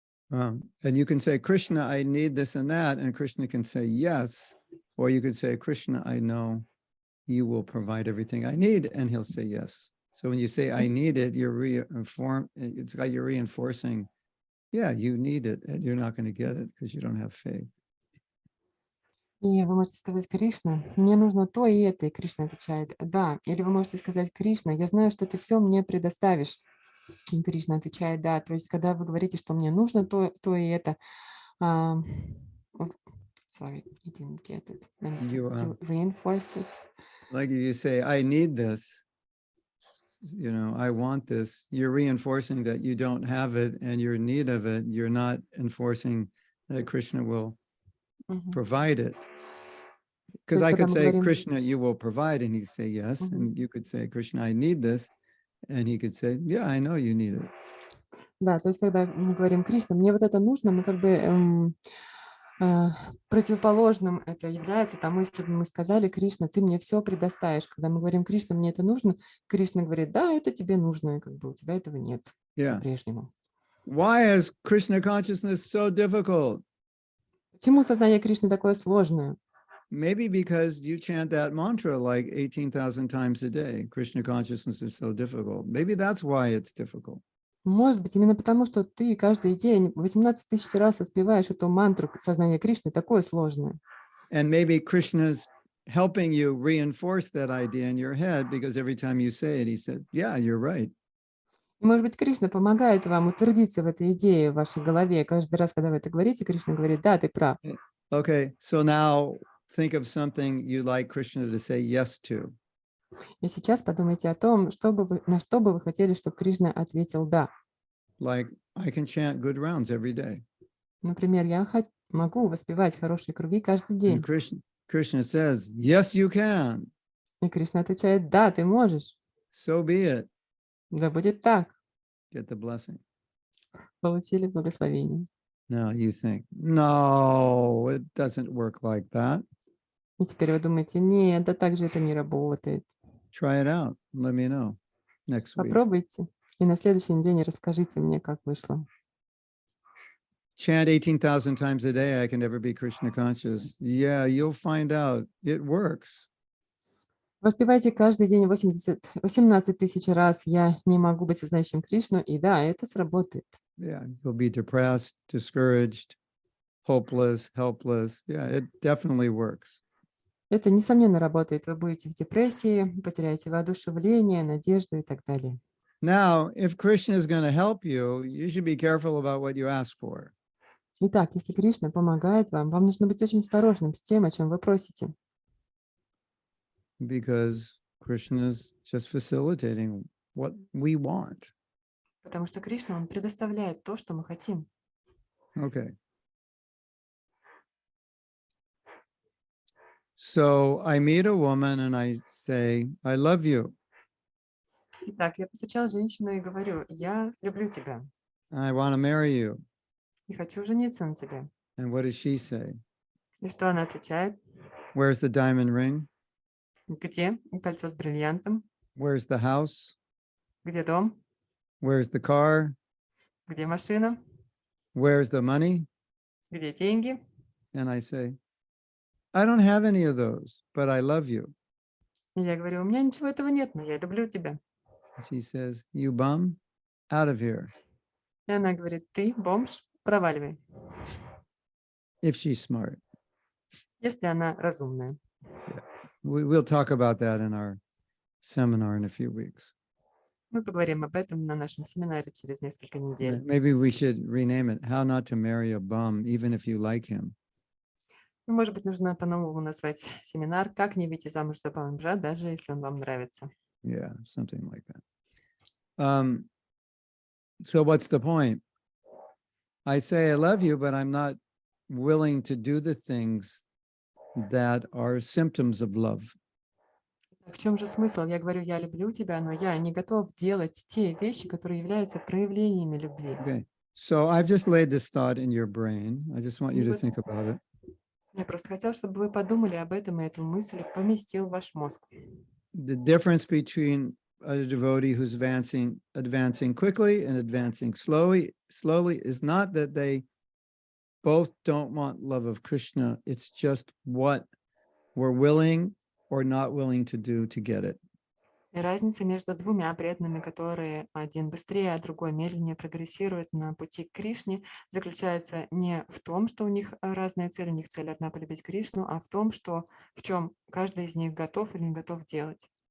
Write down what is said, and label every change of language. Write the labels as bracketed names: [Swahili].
[English] And you can say, Krishna, I need this and that. And Krishna can say, yes. Or you could say, Krishna, I know you will provide everything I need. And he'll say, yes. So when you say, I need it, it's like you're reinforcing, yeah, you need it. And you're not going to get it because you don't have faith. [Russian] И вы можете сказать, Кришна, мне нужно то и это. И Кришна отвечает, да. Или вы можете сказать, Кришна, я знаю, что ты все мне предоставишь. И Кришна отвечает, да. То есть, когда вы говорите, что мне нужно то и это, [English] sorry, you didn't get it. To reinforce it. Like if you say, I need this, I want this, you're reinforcing that you don't have it and you're in need of it. You're not enforcing that Krishna will provide it. Because I could say, Krishna, you will provide, and he'd say yes. And you could say, Krishna, I need this. And he could say, yeah, I know you need it. [Russian] Да, то есть, когда мы говорим, Кришна, мне вот это нужно, мы как бы противоположным это является тому, если бы мы сказали, Кришна, ты мне все предоставишь. Когда мы говорим, Кришна, мне это нужно, Кришна говорит, да, это тебе нужно, и как бы у тебя этого нет по-прежнему. [English] Why is Krishna consciousness so difficult? [Russian] Почему сознание Кришны такое сложное? [English] Maybe because you chant that mantra like 18,000 times a day. Krishna consciousness is so difficult. Maybe that's why it's difficult. [Russian] Может быть, именно потому, что ты каждый день 18 000 раз воспеваешь эту мантру сознания Кришны, такое сложное. [English] And maybe Krishna's helping you reinforce that idea in your head because every time you say it, he said, yeah, you're right. [Russian] И, может быть, Кришна помогает вам утвердиться в этой идее в вашей голове. Каждый раз, когда вы это говорите, Кришна говорит, да, ты прав. [English] Okay, so now think of something you'd like Krishna to say yes to. [Russian] И сейчас подумайте о том, на что бы вы хотели, чтобы Кришна ответил «да». [English] Like, I can chant good rounds every day. [Russian] Например, я могу воспевать хорошие круги каждый день. [English] And Krishna says, yes, you can. [Russian] И Кришна отвечает «да, ты можешь». [English] So be it. [Russian] Да будет так. [English] Get the blessing. [Russian] Получили благословение. [English] Now you think, no, it doesn't work like that. [Russian] И теперь вы думаете, нет, да так же это не работает. [English] Try it out. Let me know next week. [Russian] Попробуйте. И на следующий день расскажите мне, как вышло. [English] Chant 18,000 times a day, I can never be Krishna conscious. Yeah, you'll find out. It works. [Russian] Воспевайте каждый день 18 000 раз «Я не могу быть сознающим Кришну», и да, это сработает. [English] Yeah, you'll be depressed, discouraged, hopeless, helpless. Yeah, it definitely works. [Russian] Это, несомненно, работает. Вы будете в депрессии, потеряете воодушевление, надежду и так далее. [English] Now, if Krishna is going to help you, you should be careful about what you ask for. [Russian] Итак, если Кришна помогает вам, вам нужно быть очень осторожным с тем, о чем вы просите. [English] Because Krishna is just facilitating what we want. [Russian] Потому что Кришна, он предоставляет то, что мы хотим. [English] Okay. So I meet a woman and I say, I love you. [Russian] Итак, я повстречала женщину и говорю, я люблю тебя. [English] I want to marry you. [Russian] И хочу жениться на тебе. [English] And what does she say? [Russian] И что она отвечает? [English] Where's the diamond ring? [Russian] Где кольцо с бриллиантом? [English] Where's the house? [Russian] Где дом? [English] Where's the car? [Russian] Где машина? [English] Where's the money? [Russian] Где деньги? [English] And I say, I don't have any of those, but I love you. [Russian] И я говорю, у меня ничего этого нет, но я люблю тебя. [English] She says, you bum, out of here. [Russian] И она говорит, ты бомж, проваливай, [English] if she's smart. [Russian] если она разумная. [English] We'll talk about that in our seminar in a few weeks. [Russian] Мы поговорим об этом на нашем семинаре через несколько недель. [English] Maybe we should rename it "How Not to Marry a Bum, Even if You Like Him." [Russian] Может быть, нужно по-новому назвать семинар «Как не выйти замуж за бомжа, даже если он вам нравится». [English] Yeah, something like that. So what's the point? I say I love you, but I'm not willing to do the things that are symptoms of love. [Russian] В чем же смысл? Я говорю, я люблю тебя, но я не готов делать те вещи, которые являются проявлениями любви. [English] Okay, so I've just laid this thought in your brain. I just want you to think about it. [Russian] Я просто хотела, чтобы вы подумали об этом, и эту мысль поместил в ваш мозг. [English] The difference between a devotee who's advancing quickly and advancing slowly is not that they both don't want love of Krishna. It's just what we're willing or not willing to do to get it. [Russian] И разница между двумя преданными, которые один быстрее, а другой медленнее прогрессирует на пути к Кришне, заключается не в том, что у них разные цели, у них цель одна — полюбить Кришну, а в том, что в чем каждый из них готов или не готов делать.